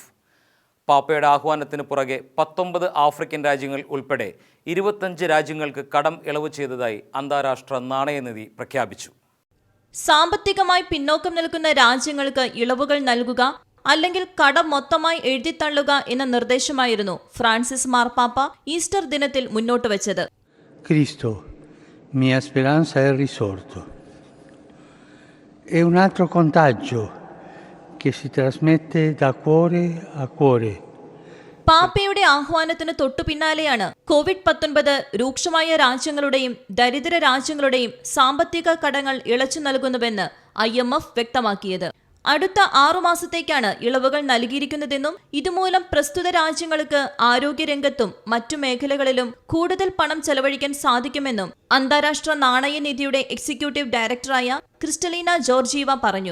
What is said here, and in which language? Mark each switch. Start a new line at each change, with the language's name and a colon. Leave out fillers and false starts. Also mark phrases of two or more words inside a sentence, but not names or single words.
Malayalam: പാപ്പയുടെ ആഹ്വാനത്തിന് പുറകെ 19 ആഫ്രിക്കൻ രാജ്യങ്ങൾ ഉൾപ്പെടെ 25 രാജ്യങ്ങൾക്ക് കടം ഇളവ് ചെയ്തതായി അന്താരാഷ്ട്ര നാണയനിധി പ്രഖ്യാപിച്ചു. സാമ്പത്തികമായി പിന്നോക്കം നിൽക്കുന്ന രാജ്യങ്ങൾക്ക് ഇളവുകൾ നൽകുക അല്ലെങ്കിൽ കടം മൊത്തമായി എഴുതിത്തള്ളുക എന്ന നിർദ്ദേശമായിരുന്നു ഫ്രാൻസിസ് മാർപ്പാപ്പ ഈസ്റ്റർ ദിനത്തിൽ മുന്നോട്ട് വെച്ചത്.
Italian: Cristo, mia speranza è risorto. È un altro contagio che si trasmette da cuore a cuore.
Malayalam: പാപ്പയുടെ ആഹ്വാനത്തിന് തൊട്ടു പിന്നാലെയാണ് COVID-19 രൂക്ഷമായ രാജ്യങ്ങളുടെയും ദരിദ്ര രാജ്യങ്ങളുടെയും സാമ്പത്തിക കടങ്ങൾ ഇളച്ചു നൽകുന്നുവെന്ന് IMF വ്യക്തമാക്കിയത്. അടുത്ത 6 മാസത്തേക്കാണ് ഇളവുകൾ നൽകിയിരിക്കുന്നതെന്നും ഇതുമൂലം പ്രസ്തുത രാജ്യങ്ങൾക്ക് ആരോഗ്യരംഗത്തും മറ്റു മേഖലകളിലും കൂടുതൽ പണം ചെലവഴിക്കാൻ സാധിക്കുമെന്നും അന്താരാഷ്ട്ര നാണയനിധിയുടെ എക്സിക്യൂട്ടീവ് ഡയറക്ടറായ ക്രിസ്റ്റലീന ജോർജീവ പറഞ്ഞു.